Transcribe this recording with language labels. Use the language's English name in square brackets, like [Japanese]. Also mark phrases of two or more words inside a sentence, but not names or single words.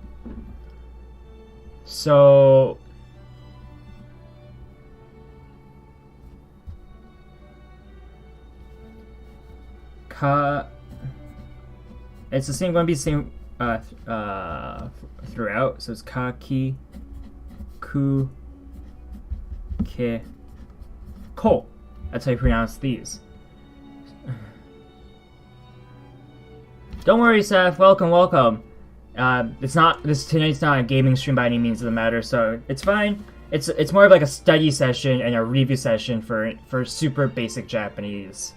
[English] So ka, it's the same, going to be the same throughout. So it's ka, ki, ku, ke, ko. That's how you pronounce these. Don't worry, Seth. Welcome, welcome. Tonight's not a gaming stream by any means of the matter, so it's fine. It's more of like a study session and a review session for super basic Japanese.